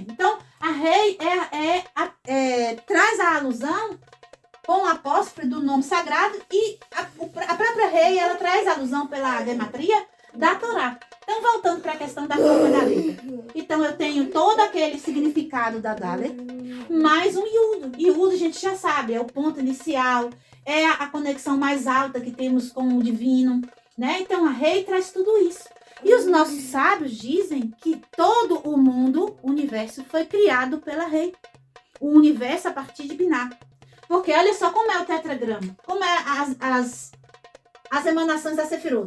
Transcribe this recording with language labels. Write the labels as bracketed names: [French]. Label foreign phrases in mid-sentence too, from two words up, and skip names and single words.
[Portuguese] Então, a rei traz a alusão com o apóstrofo do nome sagrado e a própria rei, ela traz a alusão pela gematria da Torá. Então, voltando para a questão da forma da letra. Então, eu tenho todo aquele significado da Dalet, mais um Yud. Yud, a gente já sabe, é o ponto inicial, é a conexão mais alta que temos com o divino, né? Então, a rei traz tudo isso. E os nossos sábios dizem que todo o mundo, o universo, foi criado pela rei. O universo a partir de Biná. Porque olha só como é o tetragrama, como é as emanações da Sefirot.